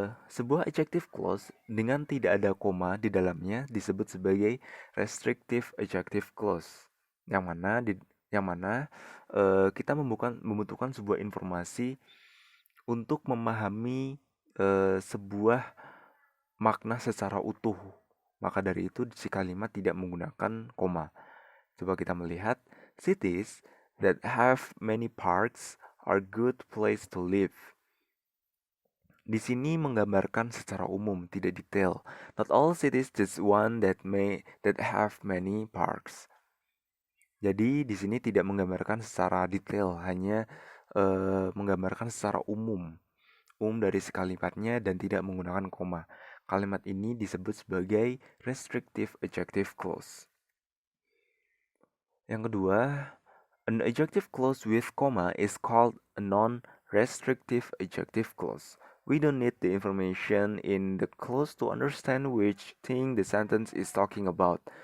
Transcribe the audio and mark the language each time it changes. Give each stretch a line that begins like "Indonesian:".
Indonesian: sebuah adjective clause dengan tidak ada koma di dalamnya disebut sebagai restrictive adjective clause. Yang mana kita membutuhkan sebuah informasi untuk memahami sebuah makna secara utuh. Maka dari itu si kalimat tidak menggunakan koma.
English: Coba kita melihat, cities that have many parks are good place to live.
Indonesian: Di sini menggambarkan secara umum, tidak detail. Not all cities just one that have many parks. Jadi di sini tidak menggambarkan secara detail, hanya menggambarkan secara umum dari si kalimatnya dan tidak menggunakan koma. Kalimat ini disebut sebagai restrictive adjective clause.
English: Yang kedua, an adjective clause with comma is called a non-restrictive adjective clause. We don't need the information in the clause to understand which thing the sentence is talking about.